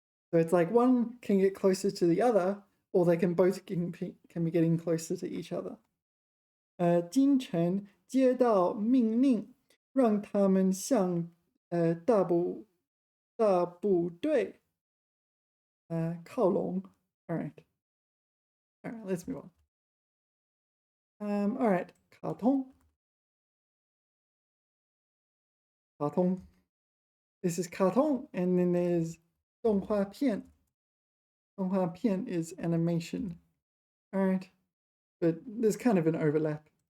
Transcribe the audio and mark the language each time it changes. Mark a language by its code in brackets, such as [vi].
[en] So it's like one can get closer to the other, or they can both can be getting closer to each other. [zh] 京城接到命令，让他们向大部队靠拢. [en] All right, let's move on. All right, 卡通. This is 卡通, and then there's 动画片. 动画片 is animation. All right, but there's kind of an overlap.